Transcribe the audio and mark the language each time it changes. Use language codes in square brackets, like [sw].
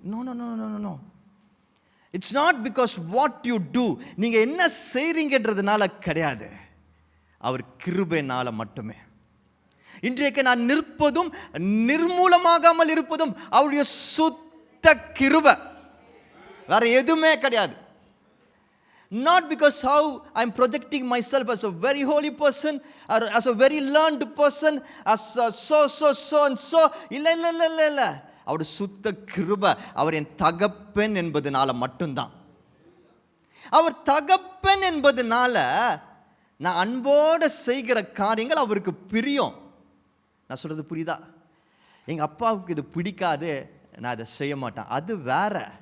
[en] no no no no no, it's not because what you do, [ta] நீங்கள் என்ன செய்கிறீங்கன்றதுனால கிடையாது, அவர் கிருபையினால மட்டுமே. இன்றைக்கு நான் நிற்பதும் நிர்மூலமாகாமல் இருப்பதும் அவருடைய சுத்த கிருபை, வேற எதுவுமே கிடையாது. [en] Not because how I'm projecting myself as a very holy person or as a very learned person, as so and so. [ta] இல்லை, அவருடைய சுத்த கிருபை, அவர் என் தகப்பன் என்பதனால மட்டும்தான். அவர் தகப்பன் என்பதனால நான் அன்போடு செய்கிற காரியங்கள் அவருக்கு பிரியம். நான் சொல்கிறது புரியுதா? எங்கள் அப்பாவுக்கு இது பிடிக்காது, நான் இதை செய்ய மாட்டேன், அது வேற.